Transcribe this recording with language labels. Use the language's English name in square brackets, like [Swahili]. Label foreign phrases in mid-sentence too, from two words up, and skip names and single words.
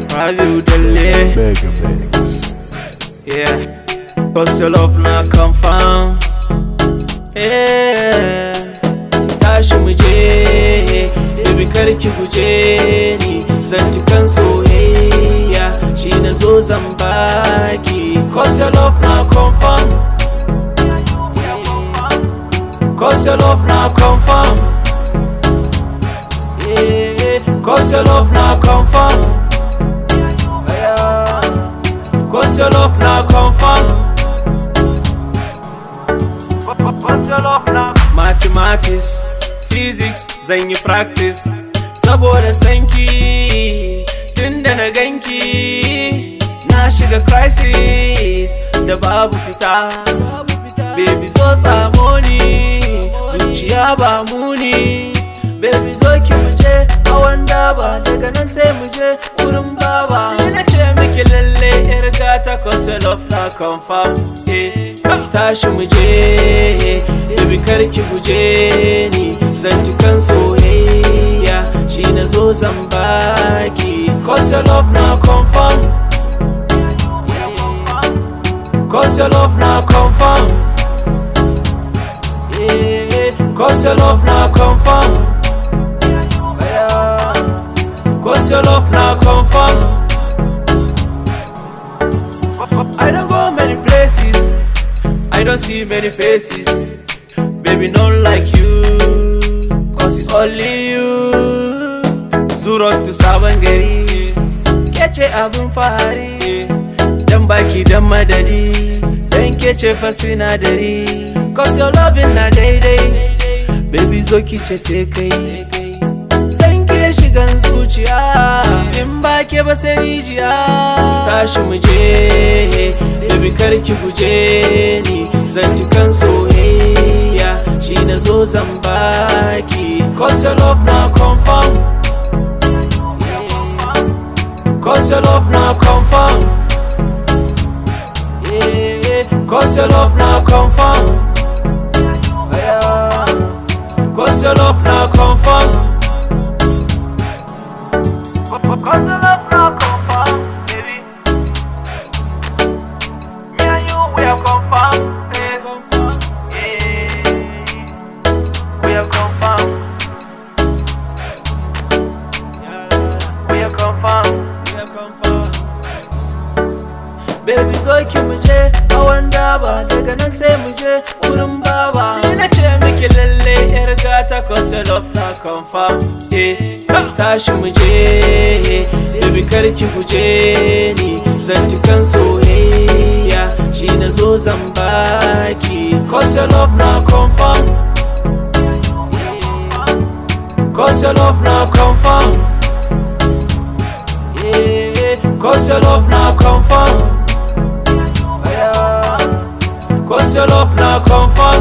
[English] Rabiu Dalle. Mega Mix. Yeah, cause your love na confirm. Yeah, [Hausa] tashi muje, baby karki guje ni. Zantukan soyayya shi na zo zan baki. [English] Cause your love na confirm. Cause your love na confirm. Yeah, cause your love na confirm. Yeah, cause your love na confirm. Cause your love na mathematics, physics [Hausa] zan yi [English] practice. [Hausa] Saboda sanki tunda na ganki na shiga crisis da babu fita. Baby zo tsamo ni, zuciya ba muni. Baby zo ki muje hawan daba, daga nan sai muje wurin baba. Ina ce miki lalle yar gata, [English] cause your love na confirm. [Hausa] Tashi muje, baby karki guje ni. Zantukan soyayya shi na zo zan baki. [English] Cause your love na confirm. Cause your love na confirm. Yeah, cause your love na confirm. Yeah, cause your love na confirm. I don't go many places, I don't see many faces. Baby, not like you, cause it's only you. [Hausa] Zuron to sabon gari, kece abin fahari. Dan baki dan madadi, dan kece fa sinadari. [English] Cause your loving [Hausa] na daidai, baby zo kice sai kai. San ke shigan zuciya, in ba ke ba sai rijiya. Tashi muje, baby karki guje ni. Zantukan soyayya shi na zo zan baki. [English] Cause your love na confirm. Cause your love na confirm. Yeah, cause your love na confirm. Yeah, cause your love na confirm. Cause your love na confirm, baby. Me and you, we are confirmed. Yeah, we are confirmed. We are confirmed. We are confirmed. [Hausa] Baby zo ki muje hawan daba, daga nan sai muje wurin baba. Ina ce miki lalle yar gata, [English] cause your love na confirm. [Hausa] Tashi muje, baby karki guje ni. Zantukan soyayya shi na zo zan baki. [English] Cause your love na confirm. Cause your love na confirm. Yeah, cause your love na confirm. Yeah, cause your love na confirm.